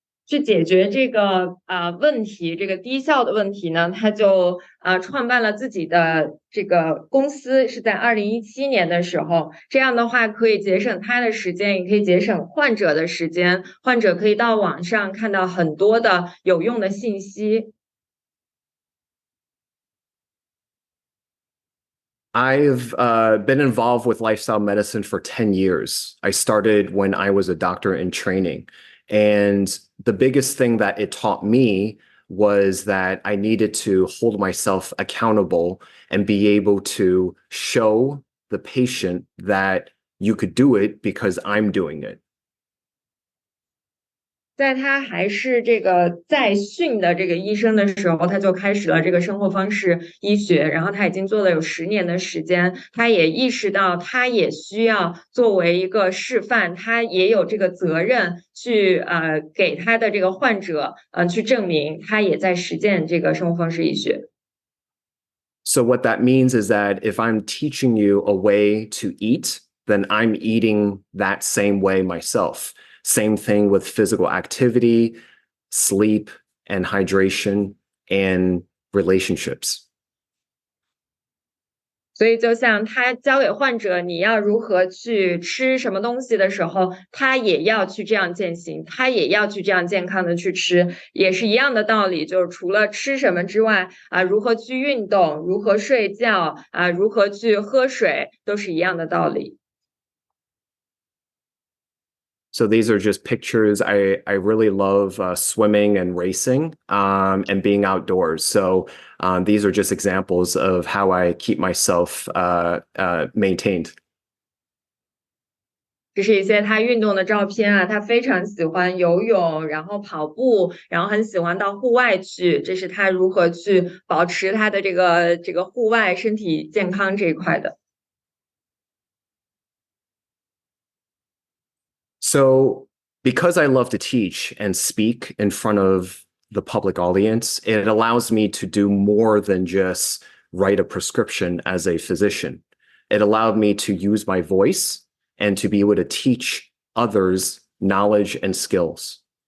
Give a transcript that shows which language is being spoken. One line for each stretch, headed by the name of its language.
Chinese: 去解决这个问题，这个低效的问题呢，他就创办了自己的这个公司，是在2017年的时候。这样的话可以节省他的时间，也可以节省患者的时间。患者可以到网上看到很多的有用的信息。
English: I've been involved with lifestyle medicine for 10 years. I started when I was a doctor in training. And the biggest thing that it taught me was that I needed to hold myself accountable and be able to show the patient that you could do it because I'm doing it.
Chinese: 在他还是这个在训的这个医生的时候，他就开始了这个生活方式医学，然后他已经做了有10年的时间，他也意识到他也需要作为一个示范，他也有这个责任去给他的这个患者去证明他也在实践这个生活方式医学。
English: So what that means is that if I'm teaching you a way to eat, then I'm eating that same way myself. Same thing with physical activity, sleep, and hydration, and relationships.
Chinese: 所以，就像他教给患者你要如何去吃什么东西的时候，他也要去这样践行，他也要去这样健康的去吃，也是一样的道理。就是除了吃什么之外，如何去运动，如何睡觉，如何去喝水，都是一样的道理。
English: So these are just pictures. I really love swimming and racing and being outdoors. So these are just examples of how I keep myself maintained.
Chinese: 这是一些他运动的照片啊，他非常喜欢游泳，然后跑步，然后很喜欢到户外去。这是他如何去保持他的这个户外身体健康这一块的。
English: So, because I love to teach and speak in front of the public audience, it allows me to do more than just write a prescription as a physician. It allowed me to use my voice and to be able to teach others knowledge and skills.